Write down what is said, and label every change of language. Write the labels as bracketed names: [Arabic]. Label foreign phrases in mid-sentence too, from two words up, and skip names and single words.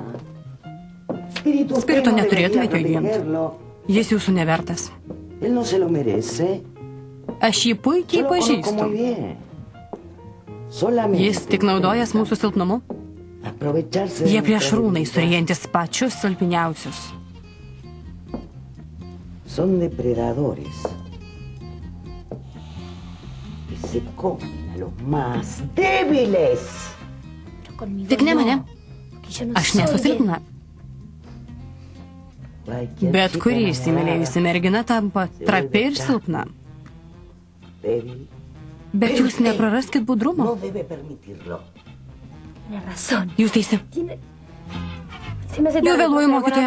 [Lithuanian] Spirito neturėtumėte jo ginti. Jis jūsų nevertas. Aš jį puikiai pažįstu. Jis tik naudojas mūsų silpnumu. Jie plėšrūnai, suryjantis pačius silpniausius. [Spanish] Son depredadores que se comen a los más débiles. [Lithuanian] Tik ne mane. Aš nesu silpna. Bet kuri įsimylėjusi mergina tampa trapi ir silpna. Bet jūs nepraraskit budrumo. Jūs teisi. Jau vėluoju, mokytoja.